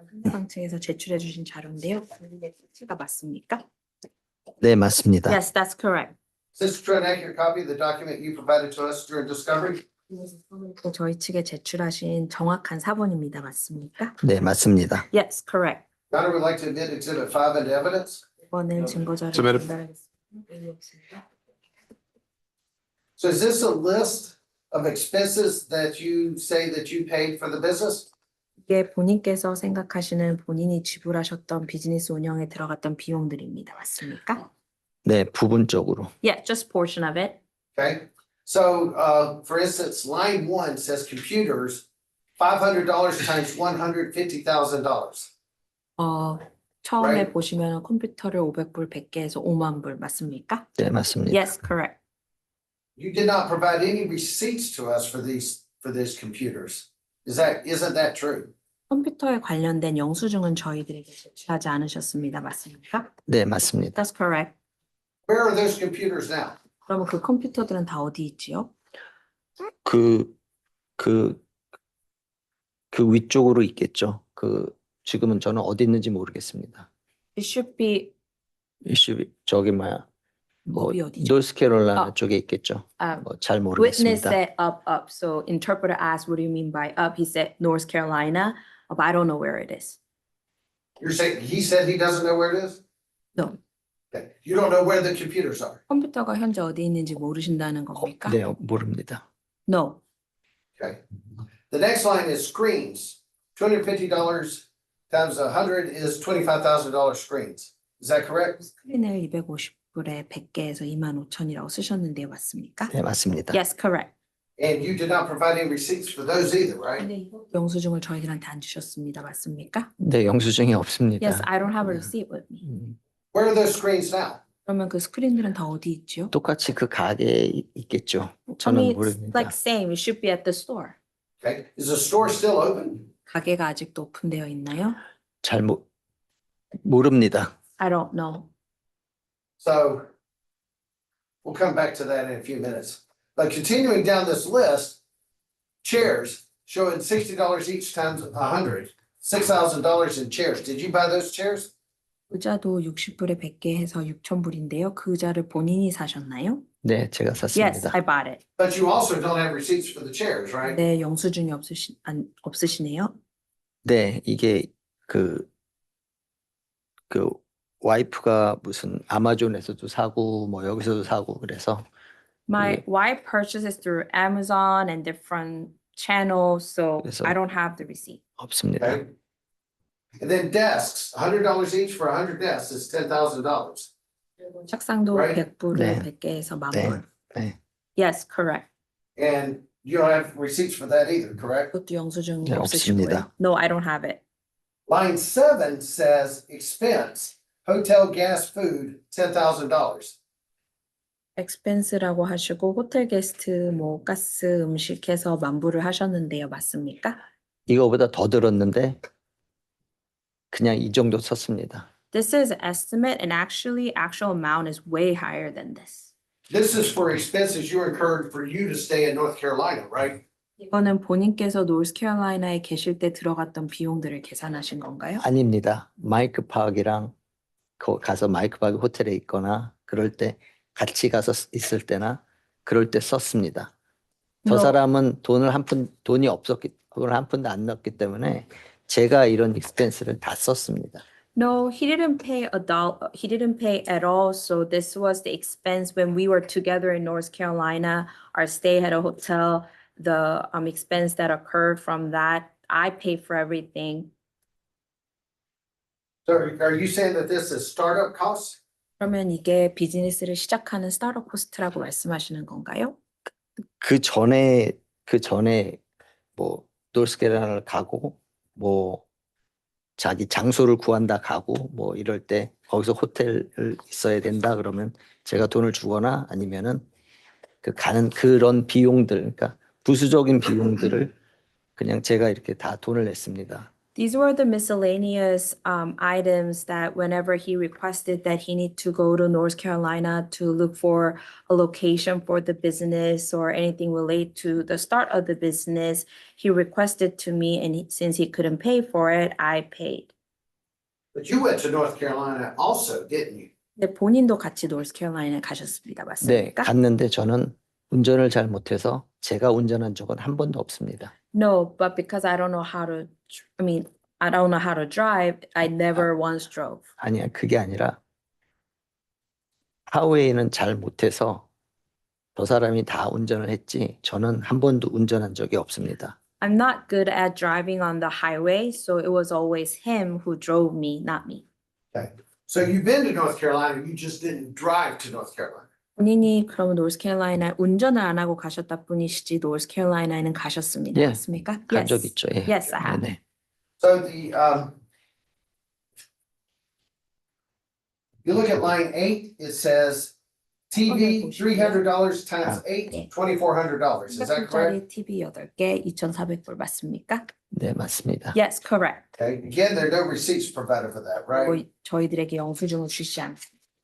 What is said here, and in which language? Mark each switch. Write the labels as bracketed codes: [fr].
[ko] 상층에서 제출해 주신 자료인데요. 본인의 뜻가 맞습니까? 네, 맞습니다. [en] Yes, that's correct. Is this an accurate copy of the document you provided to us during discovery? [ko] 저희 측에 제출하신 정확한 사본입니다. 맞습니까? 네, 맞습니다. [en] Yes, correct. Your Honor, would like to admit exhibit 5 into evidence. [ko] 이번엔 증거 [en] Submitted. [ko] 자료를 전달하겠습니다. [en] So is this a list of expenses that you say that you paid for the business? [ko] 이게 본인께서 생각하시는 본인이 지불하셨던 비즈니스 운영에 들어갔던 비용들입니다. 맞습니까? 네, 부분적으로. [en] Yeah, just portion of it. Okay, so for instance, line 1 says computers, $500 times $150,000. [ko] 처음에 [en] Right. [ko] 보시면 컴퓨터를 500불 100개에서 5만 불 맞습니까? 네, 맞습니다. [en] Yes, correct. You did not provide any receipts to us for these computers. Isn't that true? [ko] 컴퓨터에 관련된 영수증은 저희들에게 제출하지 않으셨습니다. 맞습니까? 네, 맞습니다. [en] That's correct. Where are those computers now? [ko] 그러면 그 컴퓨터들은 다 어디 있지요? 그 위쪽으로 있겠죠. 지금은 저는 어디 있는지 모르겠습니다. [en] It should be [ko] 저기 뭐 거기 어디죠? 노스캐롤라이나 쪽에 있겠죠. 잘 [en] Witness [ko] 모르겠습니다. [en] said up. So interpreter asked, what do you mean by up? He said North Carolina, but I don't know where it is. You're saying, he said he doesn't know where it is? No. Okay, you don't know where the computers are? [ko] 컴퓨터가 현재 어디 있는지 모르신다는 겁니까? 네, 모릅니다. [en] No. Okay. The next line is screens. $250 times 100 is $25,000 screens. Is that correct? [ko] 스크린을 250불에 100개에서 25,000이라고 쓰셨는데 맞습니까? 네, 맞습니다. [en] Yes, correct. And you did not provide any receipts for those either, right? [ko] 근데 이거 영수증을 저희들한테 안 주셨습니다. 맞습니까? 네, 영수증이 없습니다. [en] Yes, I don't have a receipt with me. Where are those screens now? [ko] 그러면 그 스크린들은 다 어디 있죠? 똑같이 그 가게에 있겠죠. [en] I [ko] 저는 [en] mean, it's [ko] 모릅니다. [en] like same. It should be at the store. Okay, is the store still open? [ko] 가게가 아직도 오픈되어 있나요? 잘 모릅니다. [en] I don't know. So we'll come back to that in a few minutes. But continuing down this list, chairs showing $60 each times 100, $6,000 in chairs. Did you buy those chairs? [ko] 의자도 60불에 100개 해서 6,000불인데요. 그 의자를 본인이 사셨나요? 네, 제가 [en] Yes, [ko] 샀습니다. [en] I bought it. But you also don't have receipts for the chairs, right? [ko] 네, 영수증이 없으시네요. 네, 이게 그 와이프가 무슨 아마존에서도 사고 뭐 여기서도 사고 그래서 [en] My wife purchases through Amazon and different channels, so [ko] 그래서- [en] I don't have the receipt. [ko] 없습니다. [en] Okay. And then desks, $100 each for 100 desks is $10,000. [ko] 책상도 [en] Right. [ko] 100불에 네. 100개에서 만 네, 불. 네, [en] Yes, correct. And you don't have receipts for that either, correct? [ko] 그것도 영수증 네, 없으시고요. 없습니다. [en] No, I don't have it. Line 7 says expense, hotel, gas, food, $10,000. [ko] expense라고 하시고 호텔 게스트 뭐 가스 음식 해서 만 불을 하셨는데요. 맞습니까? 이거보다 더 들었는데 그냥 이 정도 썼습니다. [en] This is estimate and actually actual amount is way higher than this. This is for expenses you incurred for you to stay in North Carolina, right? [ko] 이거는 본인께서 노스캐롤라이나에 계실 때 들어갔던 비용들을 계산하신 건가요? 아닙니다. 마이크 파악이랑 가서 마이크 파악 호텔에 있거나 그럴 때 같이 가서 있을 때나 그럴 때 썼습니다. 저 [en] No. [ko] 사람은 돈이 없었기, 그걸 한 푼도 안 넣었기 때문에 제가 이런 익스펜스를 다 썼습니다. [en] No, he didn't pay a dollar. He didn't pay at all. So this was the expense when we were together in North Carolina. Our stay at a hotel, the expense that occurred from that, I paid for everything. So are you saying that this is startup costs? [ko] 그러면 이게 비즈니스를 시작하는 스타트업 코스트라고 말씀하시는 건가요? 그 전에 뭐 노스캐롤라이나를 가고 뭐 자기 장소를 구한다 가고 뭐 이럴 때 거기서 호텔을 있어야 된다 그러면 제가 돈을 주거나 아니면은 그 가는 그런 비용들, 그러니까 부수적인 비용들을 그냥 제가 이렇게 다 돈을 냈습니다. [en] These were the miscellaneous items that whenever he requested that he need to go to North Carolina to look for a location for the business or anything related to the start of the business, he requested to me, and since he couldn't pay for it, I paid. But you went to North Carolina also, didn't you? [ko] 근데 본인도 같이 노스캐롤라이나에 가셨습니다. 네, 맞습니까? 갔는데 저는 운전을 잘 못해서 제가 운전한 적은 한 번도 없습니다. [en] No, but because I don't know how to, I don't know how to drive, I never once drove. [ko] 아니야, 그게 아니라 하웨이는 잘 못해서 저 사람이 다 운전을 했지 저는 한 번도 운전한 적이 없습니다. [en] I'm not good at driving on the highway, so it was always him who drove me, not me. Okay. So you've been to North Carolina, you just didn't drive to North Carolina. [ko] 본인이 그러면 노스캐롤라이나 운전을 안 하고 가셨다 뿐이시지 노스캐롤라이나에는 가셨습니다. 예, 맞습니까? 간 적 [en] Yes. [ko] 있죠. 예. [en] Yes, I have. [ko] 네네. [en] So you look at line 8, it says TV $300 times 8, $2,400. Is that correct? [ko] 300짜리 TV 8개 2,400불 맞습니까? 네, 맞습니다. [en] Yes, correct. Okay, again, there are no receipts provided for that, right? [ko] 저희들에게 영수증을 주시지 않습니다.